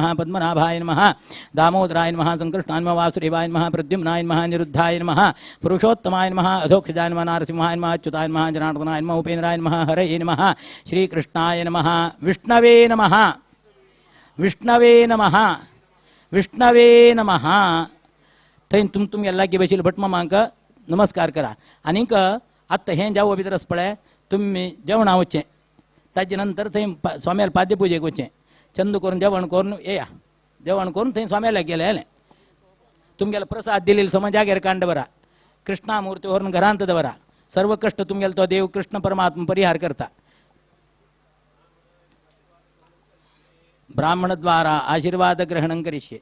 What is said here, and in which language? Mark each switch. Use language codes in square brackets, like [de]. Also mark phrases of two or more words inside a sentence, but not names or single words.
[sa] पद्मनाभाय नमः. दामोदराय नमः. संकर्षणाय नमः. वासुदेवाय नमः. प्रद्युम्नाय नमः. निरुद्धाय नमः. पुरुषोत्तमाय नमः. अधोक्षजाय नमः. नारसिंहाय नमः. अच्युताय नमः. जनार्दनाय नमः. उपेन्द्राय नमः. हरये नमः. श्रीकृष्णाय नमः. विष्णवे नमः. विष्णवे नमः. विष्णवे नमः. [kok] थंय तुम ಎಲ್ಲಾಗಿ बशील भट मामांक नमस्कार करा. आनीक आत्ता हें जावं भितर पळय तुम्ही जेवणा वचचें ताजे नंतर थंय स्वाम्याल पाद्य पुजेक वचचें. चंद करून जेवण करून येया. जेवण करून थंय स्वाम्याला गेलें तुमगेलो प्रसाद दिलेलो समज जाग्यार कांड बरा. कृष्णामुर्ती व्हरून घरांत दवरा. सर्व कष्ट तुमगेलो तो देव कृष्ण परमात्मा परिहार करता. [sa] ब्राह्मण द्वारा आशीर्वाद ग्रहण करिष्ये.